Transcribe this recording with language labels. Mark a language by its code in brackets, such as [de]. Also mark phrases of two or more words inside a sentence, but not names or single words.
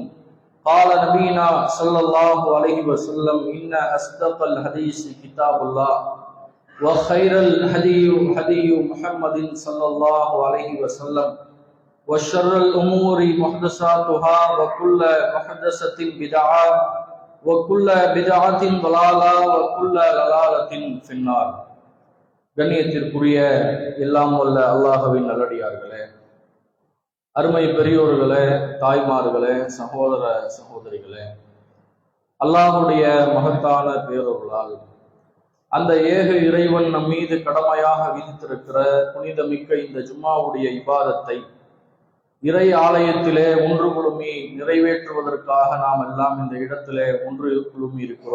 [ar] قال نبينا صلى الله عليه وسلم إن أصدق الحديث كتاب الله وخير الهدي هدي محمد صلى الله عليه وسلم وشر الأمور محدثاتها وكل محدثة بدعة وكل بدعة ضلالة وكل ضلالة في النار. [ta] கண்ணியத்திற்குரிய எல்லாம் வல்ல அல்லாஹ்வின் நல்லடியார்களே, அருமை பெரியோர்களே, தாய்மார்களே, சகோதர சகோதரிகளே, அல்லாஹுடைய மகத்தான பேரருளால் அந்த ஏக இறைவன் நம் மீது கடமையாக விதித்திருக்கிற புனிதமிக்க இந்த ஜும்மாவுடைய இபாதத்தை இறை ஆலயத்திலே ஒன்று குழுமி நிறைவேற்றுவதற்காக நாம் எல்லாம் இந்த இடத்திலே ஒன்று குழுமி இருக்கிறோம்.